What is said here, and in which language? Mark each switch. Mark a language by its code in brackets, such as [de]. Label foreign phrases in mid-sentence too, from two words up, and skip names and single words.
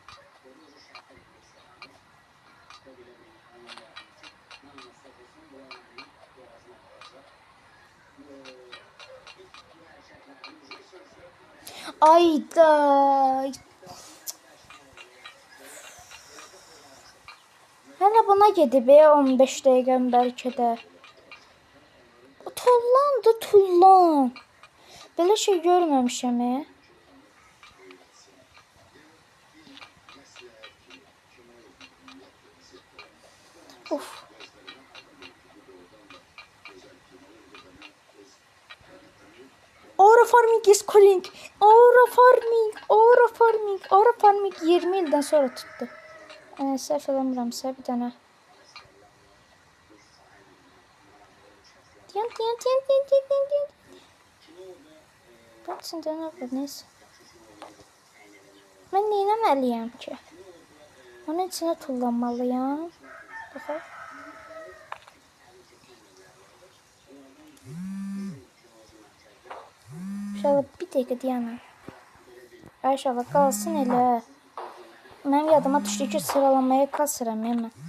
[az] Ayda. Hələ buna gedib 15 dəqiqəm bəlkə də. Tullan. Belə şey görməmişəm. Of. [en] Aura Farming is calling. Aura Farming [az] 20 ildən sonra tutdu. Səhv eləmirəmsə bir dənə. Diyan. [tr] Bak şimdi ne yapıyorsunuz? [az] Ben neyləməliyəm ki? Onun içine tullanmalıyam. Baxaq. İnşallah bir dəqiqə dayanın. İnşallah qalsın elə. Mənim yadıma düşdü ki sıralamaya kasıram mən.